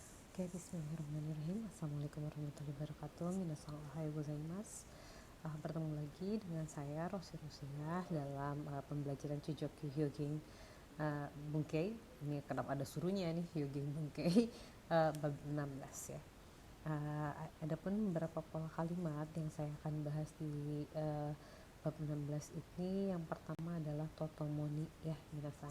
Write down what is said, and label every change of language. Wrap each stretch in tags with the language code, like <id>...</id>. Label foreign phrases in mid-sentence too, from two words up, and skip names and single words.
<ar>Oke, بسم الله الرحمن الرحيم. السلام عليكم ورحمة الله وبركاته.</ar> <ja>みなさんおはようございます.</ja> <id>Bertemu lagi dengan saya Rosi Rusiah dalam pembelajaran Chujoku Hyogin Bunkei. Ini kenapa ada suruhnya nih, Hyogin Bunkei bab 16 ya. Adapun beberapa pola kalimat yang saya akan bahas di bab 16 ini, yang pertama adalah totomoni ya, minasan.</id>